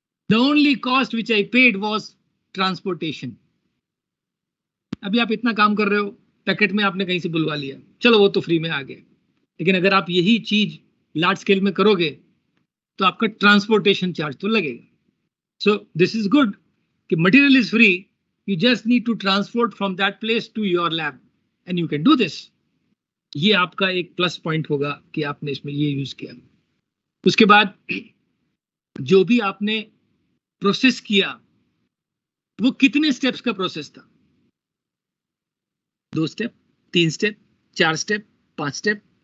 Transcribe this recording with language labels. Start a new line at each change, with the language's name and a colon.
English: The only cost which I paid was transportation.
Hindi: अभी आप इतना काम कर रहे हो, पैकेट में आपने कहीं से बुलवा लिया, चलो वो तो फ्री में आ गया. लेकिन अगर आप यही चीज लार्ज स्केल में करोगे तो आपका ट्रांसपोर्टेशन चार्ज तो लगेगा.
English: So this is good कि material is free, you just need to transport from that place to your lab and you can do this.
Hindi: ये आपका एक प्लस पॉइंट होगा कि आपने इसमें ये यूज किया. उसके बाद जो भी आपने प्रोसेस किया वो कितने स्टेप्स का प्रोसेस था? 2 स्टेप, 3 स्टेप, 4 स्टेप, 5 स्टेप.